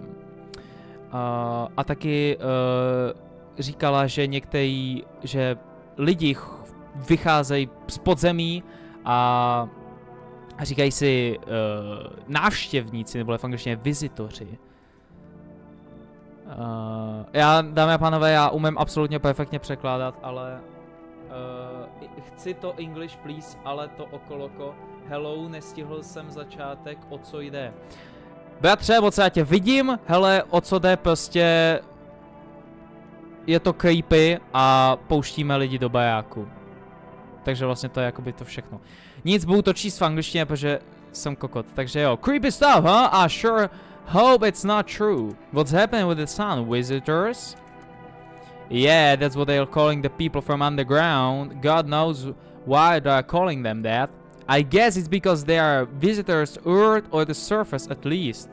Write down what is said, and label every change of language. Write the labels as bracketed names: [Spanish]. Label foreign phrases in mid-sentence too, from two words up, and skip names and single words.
[Czech] A taky říkala, že že lidi vycházejí z podzemí a říkají si návštěvníci, nebo v angličtině vizitoři. Já, dámy a pánové, já umím absolutně perfektně překládat, ale chci to [English] English please, [Czech] ale to okoloko. Hello, nestihl jsem začátek, o co jde. Bratře, moc já tě vidím, hele, o co jde, prostě je to creepy a pouštíme lidi do bajáku. Takže vlastně to je jakoby to všechno. Nic, budu to číst v angličtině, protože jsem kokot, takže jo. [English] Creepy stuff, huh? Ah, sure. Hope it's not true. What's happening with the sun? Visitors? Yeah, that's what they're calling the people from underground. God knows why they're calling them that. I guess it's because they are visitors to Earth or the surface at least.